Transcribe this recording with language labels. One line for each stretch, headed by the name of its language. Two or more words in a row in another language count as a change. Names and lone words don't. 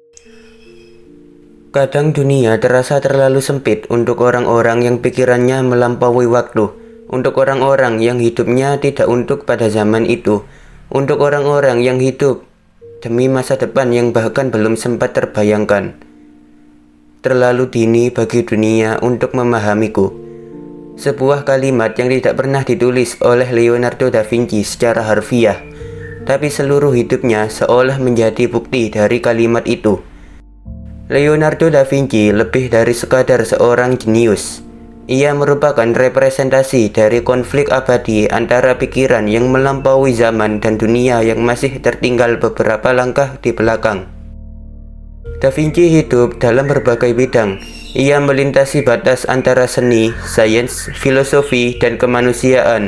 Indonesian: Kadang dunia terasa terlalu sempit untuk orang-orang yang pikirannya melampaui waktu, untuk orang-orang yang hidupnya tidak untuk pada zaman itu, untuk orang-orang yang hidup demi masa depan yang bahkan belum sempat terbayangkan. Terlalu dini bagi dunia untuk memahamiku. Sebuah kalimat yang tidak pernah ditulis oleh Leonardo da Vinci secara harfiah, tapi seluruh hidupnya seolah menjadi bukti dari kalimat itu. Leonardo da Vinci lebih dari sekadar seorang jenius. Ia merupakan representasi dari konflik abadi antara pikiran yang melampaui zaman dan dunia yang masih tertinggal beberapa langkah di belakang. Da Vinci hidup dalam berbagai bidang. Ia melintasi batas antara seni, sains, filosofi, dan kemanusiaan.